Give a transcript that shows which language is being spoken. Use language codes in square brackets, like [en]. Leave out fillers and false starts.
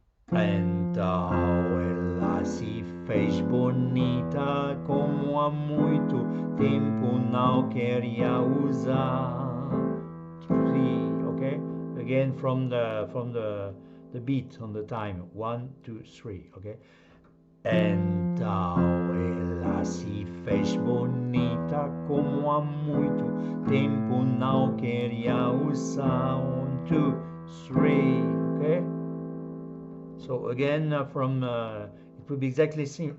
[pt] Então ela se fez bonita como há muito tempo não queria usar. [en] 3, okay? Again from the beat on the time. 1, 2, 3, okay? [pt] Então ela se fez bonita como há muito tempo não queria usar. [en] 1, 2, 3, okay? So again from it will be exactly the same.